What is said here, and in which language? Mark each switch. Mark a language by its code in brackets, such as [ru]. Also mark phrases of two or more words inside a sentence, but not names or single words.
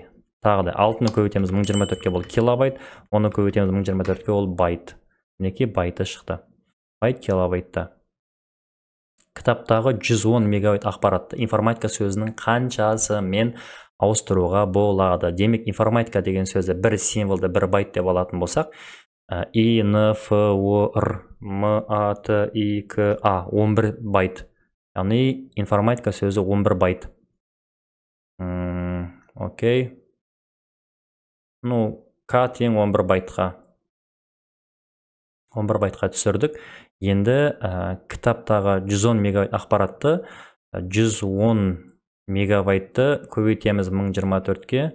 [kk] Тағы да 6-ны көбейтеміз 1024-ке, бұл килобайт, оны көбейтеміз 1024-ке, ол байт. Мінекей байты шықты. Байт килобайтта. Кітаптағы 110 мегабайт ақпаратты информатика сөзінің қаншасымен ауыстыруға болады? Демек, информатика деген сөзді бір символды бір байт деп алатын болсақ, I, N, F, O, R, M, A, T, I, K, A, 11 байт. Яғни информатика сөзі 11 байт. Окей. Ну, K тең 11 байтқа. 11 байтқа түсірдік. Енді кітаптағы 110 мегабайт ақпаратты 110 мегабайтты көбейтеміз 1024-ке.